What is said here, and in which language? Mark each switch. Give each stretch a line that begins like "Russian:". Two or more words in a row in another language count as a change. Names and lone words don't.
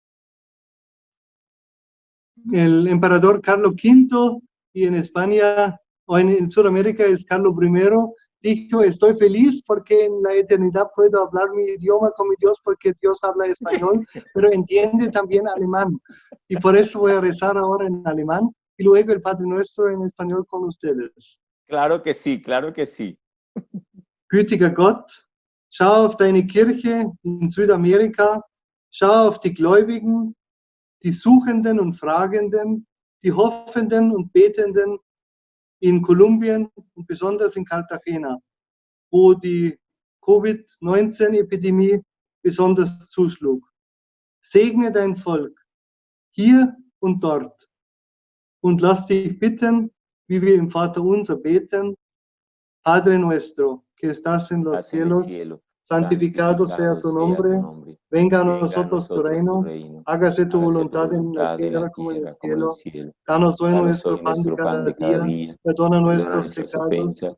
Spanish: El emperador Carlos V, y en España o en Sudamérica es Carlos I, dijo: estoy feliz porque en la eternidad puedo hablar mi idioma con mi Dios, porque Dios habla español, pero entiende también alemán. Y por eso voy a rezar ahora en alemán y luego el Padre Nuestro en español con ustedes. Claro que sí, claro que sí.
German: Gütiger Gott, schau auf deine Kirche in Südamerika, schau auf die Gläubigen, die Suchenden und Fragenden, die Hoffenden und Betenden in Kolumbien und besonders in Cartagena, wo die Covid-19-Epidemie besonders zuschlug. Segne dein Volk hier und dort und lass dich bitten, wie wir im Vaterunser beten:
Spanish: Padre nuestro, que estás en los cielos, santificado sea tu nombre, venga a nosotros tu reino, hágase tu voluntad en la tierra como en el cielo. Danos hoy nuestro pan de cada día, perdona nuestros pecados,